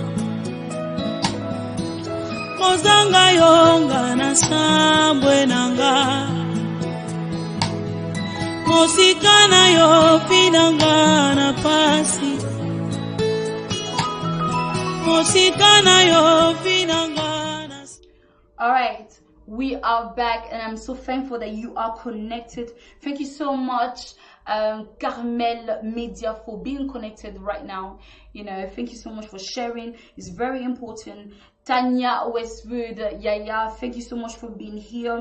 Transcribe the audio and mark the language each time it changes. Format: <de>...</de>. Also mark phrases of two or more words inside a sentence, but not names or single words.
<ln>Mozanga yonga na sambwe nanga, Mosikana yo pinanga na pasi, Mosikana yo pinanga na.</ln> <en>All right, we are back, and I'm so thankful that you are connected. Thank you so much, Carmel Media, for being connected right now. You know, thank you so much for sharing. It's very important. Tanya Westwood, Yaya, thank you so much for being here.</en>